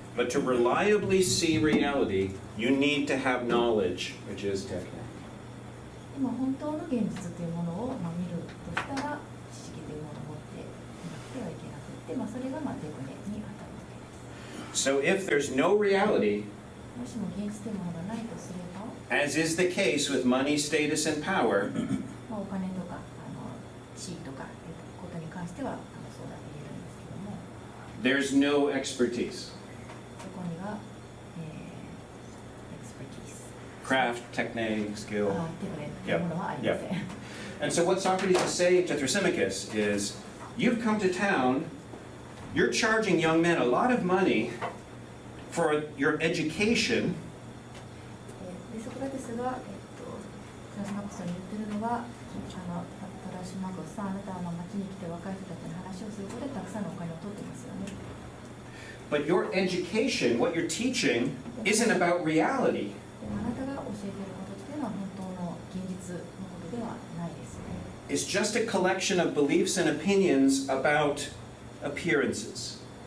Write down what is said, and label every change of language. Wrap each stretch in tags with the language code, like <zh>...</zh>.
<en>but to reliably see reality, you need to have knowledge, which is techne.</en> <ja>でも本当の現実というものを、見るとしたら知識というものを持っていなくてはいけなくて、それがテクネに当たるわけです。</ja> <en>So if there's no reality,</en> <ja>もしも現実というものがないとすれば、</ja> <en>as is the case with money, status, and power,</en> <ja>お金とか地位とかということに関してはそうだと言えるんですけども、</ja> <en>there's no expertise.</en> <ja>そこには、エクスペティス</ja> <en>Craft, techne, skill.</en> <ja>テクネというものはありません。</ja> <en>And so what Socrates is saying to Thrasymachus is, you've come to town, you're charging young men a lot of money for your education,</en> <ja>でソクラテスが、トラシマコスに言ってるのは、トラシマコスさん、あなたは町に来て若い人たちに話をすることでたくさんのお金を取ってますよね。</ja> <en>but your education, what you're teaching, isn't about reality.</en> <ja>でもあなたが教えていることっていうのは本当の現実のことではないですよね。</ja> <en>It's just a collection of beliefs and opinions about appearances.</en>